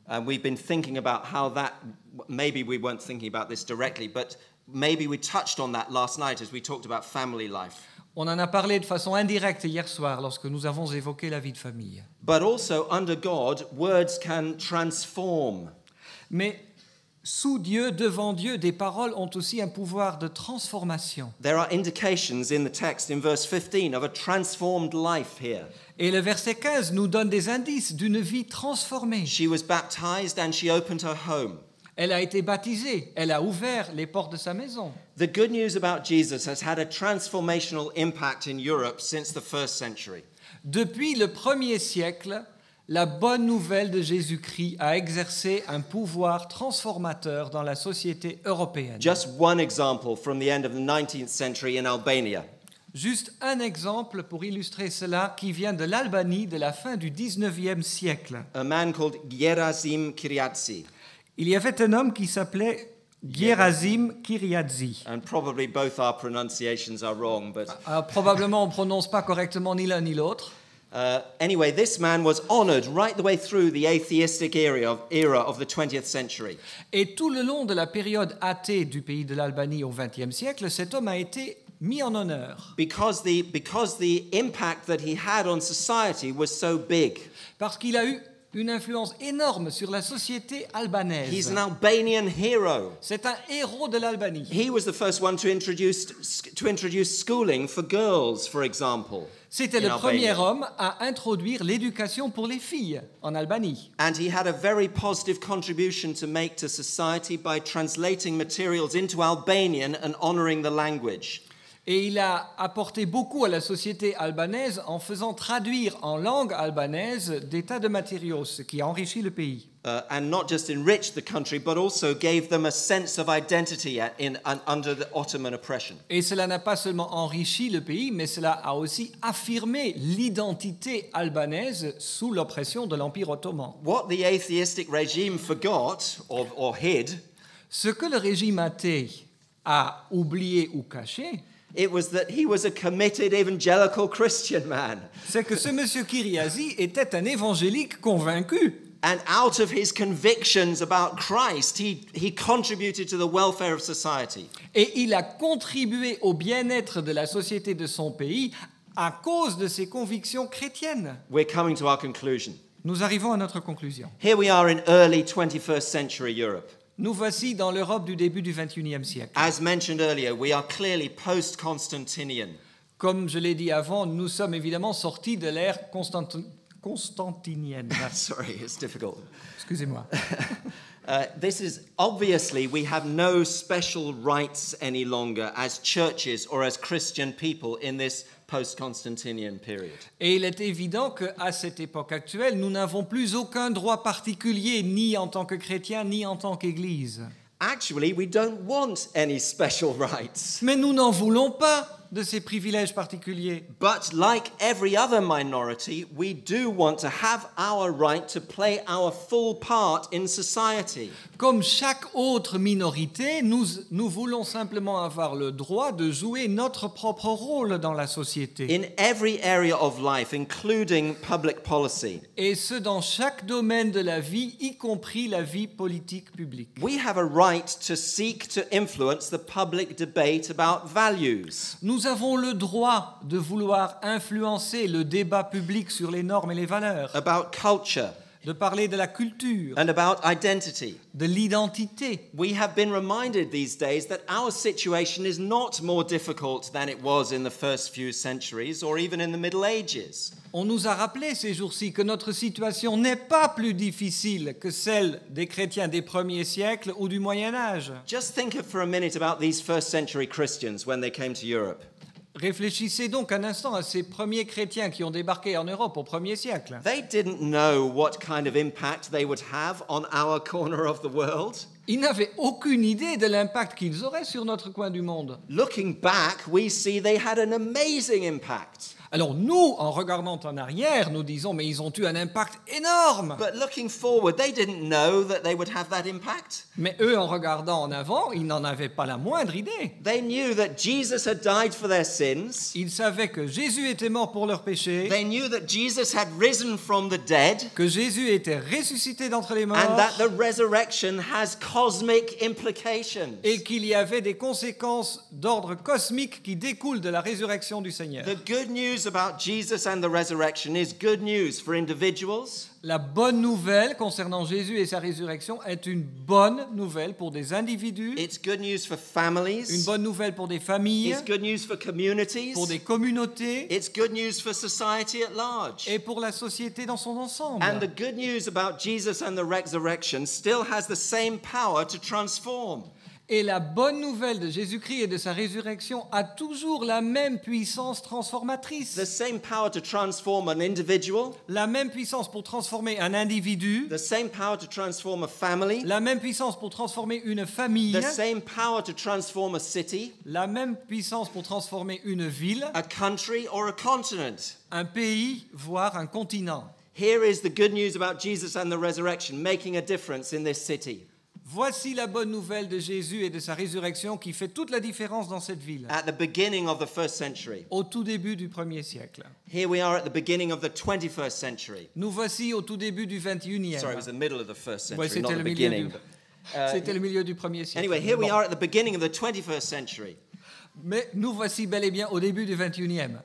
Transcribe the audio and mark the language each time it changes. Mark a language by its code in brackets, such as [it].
[en] And we've been thinking about how that, maybe we weren't thinking about this directly, but maybe we touched on that last night as we talked about family life. [fr] On en a parlé de façon indirecte hier soir lorsque nous avons évoqué la vie de famille. [en] But also, under God, words can transform. [fr] Mais sous Dieu, devant Dieu, des paroles ont aussi un pouvoir de transformation. [en] There are indications in the text in verse 15 of a transformed life here. [fr] Et le verset 15 nous donne des indices d'une vie transformée. [en] She was baptized and she opened her home. [fr] Elle a été baptisée, elle a ouvert les portes de sa maison. [en] The good news about Jesus has had a transformational impact in Europe since the first century. [fr] Depuis le 1er siècle, la bonne nouvelle de Jésus-Christ a exercé un pouvoir transformateur dans la société européenne. [en] Just one example from the end of the 19th century in Albania. [fr] Juste un exemple pour illustrer cela qui vient de l'Albanie de la fin du 19e siècle. [en] A man called Gerasim Kyriatsi, [fr] Il y avait un homme qui s'appelait Gerasim Kyriatsi. [en] and probably both our pronunciations are wrong, but [fr] Alors, probablement on ne prononce pas correctement ni l'un ni l'autre. [en] anyway, this man was honored right the way through the atheistic era of the 20th century. [fr] Et tout le long de la période athée du pays de l'Albanie au XXe siècle, cet homme a été mis en honneur. [en] Because the impact that he had on society was so big. [fr] Parce qu'il a eu une influence énorme sur la société [en] He's [fr] albanaise. [en] an Albanian hero. [fr] C'est un héros de l'Albanie. [en] He was the first one to introduce schooling for girls, for example. [fr] C'était [en] in [fr] le [en] Albania. [fr] premier homme à introduire l'éducation pour les filles en Albanie. [en] And he had a very positive contribution to make to society by translating materials into Albanian and honoring the language. [fr] Et il a apporté beaucoup à la société albanaise en faisant traduire en langue albanaise des tas de matériaux, ce qui a enrichi le pays. [en] And not just enriched the country, but also gave them a sense of identity under the Ottoman oppression. [fr] Et cela n'a pas seulement enrichi le pays, mais cela a aussi affirmé l'identité albanaise sous l'oppression de l'Empire ottoman. [en] What the atheistic regime forgot or hid, [fr] Ce que le régime athée a oublié ou caché, [en] it was that he was a committed evangelical Christian man. [fr] c'est que ce monsieur Kyriazi était un évangélique convaincu. [en] And out of his convictions about Christ, he contributed to the welfare of society. [fr] Et il a contribué au bien-être de la société de son pays à cause de ses convictions chrétiennes. [en] We're coming to our conclusion. [fr] Nous arrivons à notre conclusion. [en] Here we are in early 21st century Europe. [fr] Nous voici dans l'Europe du début du XXIe siècle. [en] As mentioned earlier, we are clearly post-Constantinian. [fr] Comme je l'ai dit avant, nous sommes évidemment sortis de l'ère constantinienne. [en] Sorry, it's difficult. [fr] Excusez-moi. [en] This is obviously we have no special rights any longer as churches or as Christian people in this post-Constantinian period. [fr] Et il est évident qu'à cette époque actuelle, nous n'avons plus aucun droit particulier, ni en tant que chrétien, ni en tant qu'Église. [en] Actually, we don't want any special rights. [fr] Mais nous n'en voulons pas de ces privilèges particuliers. [en] But like every other minority, we do want to have our right to play our full part in society. [fr] Comme chaque autre minorité, nous voulons simplement avoir le droit de jouer notre propre rôle dans la société. [en] In every area of life, including public policy, [fr] Et ce, dans chaque domaine de la vie, y compris la vie politique publique. [en] we have a right to seek to influence the public debate about values. [fr] Nous avons le droit de vouloir influencer le débat public sur les normes et les valeurs, [en] About culture [fr] de parler de la culture, [en] and about identity. [fr] de l'identité. [en] We have been reminded these days that our situation is not more difficult than it was in the first few centuries or even in the Middle Ages. [fr] On nous a rappelé ces jours-ci que notre situation n'est pas plus difficile que celle des chrétiens des premiers siècles ou du Moyen Âge. [en] Just think for a minute about these first century Christians when they came to Europe. [fr] Réfléchissez donc un instant à ces premiers chrétiens qui ont débarqué en Europe au 1er siècle. [en] They didn't know what kind of impact they would have on our corner of the world. [fr] Ils n'avaient aucune idée de l'impact qu'ils auraient sur notre coin du monde. [en] Looking back, we see they had an amazing impact. [fr] Alors nous, en regardant en arrière, nous disons, mais ils ont eu un impact énorme. [en] But looking forward, they didn't know that they would have that impact. [fr] Mais eux, en regardant en avant, ils n'en avaient pas la moindre idée. [en] They knew that Jesus had died for their sins. [fr] Ils savaient que Jésus était mort pour leurs péchés, [en] They knew that Jesus had risen from the dead [fr] que Jésus était ressuscité d'entre les morts, [en] and that the resurrection has cosmic implications. [fr] et qu'il y avait des conséquences d'ordre cosmique qui découlent de la résurrection du Seigneur. [en] The good news about Jesus and the resurrection is good news for individuals. [fr] La bonne nouvelle concernant Jésus et sa résurrection est une bonne nouvelle pour des individus, [en] It's good news for [fr] une [en] families. [fr] bonne nouvelle pour des familles, [en] It's good news for communities. [fr] pour des communautés [en] It's good news for society at large. [fr] et pour la société dans son ensemble. [en] And the good news about Jesus and the resurrection still has the same power to transform. [fr] Et la bonne nouvelle de Jésus-Christ et de sa résurrection a toujours la même puissance transformatrice. [en] The same power to transform an individual, [fr] La même puissance pour transformer un individu, [en] the same power to transform a family, [fr] la même puissance pour transformer une famille, [en] the same power to transform a city, [fr] la même puissance pour transformer une ville, [en] a country, or a continent. [fr] un pays, voire un continent. [en] Here is the good news about Jesus and the resurrection making a difference in this city. [fr] Voici la bonne nouvelle de Jésus et de sa résurrection qui fait toute la différence dans cette ville, [en] At the beginning of the first century. [fr] au tout début du 1er siècle. [en] Here we are at the beginning of the 21st century. [fr] Nous voici au tout début du 21e. [en] Sorry, it was the middle of the first [fr] Ouais, [en] century, not [fr] c'était [en] the [fr] le milieu [en] beginning. [fr] du- C'était le milieu du 1er siècle. [en] Anyway, here we [fr] Bon. [en] are at the beginning of the 21st century. [fr] Mais nous voici bel et bien au début du 21e.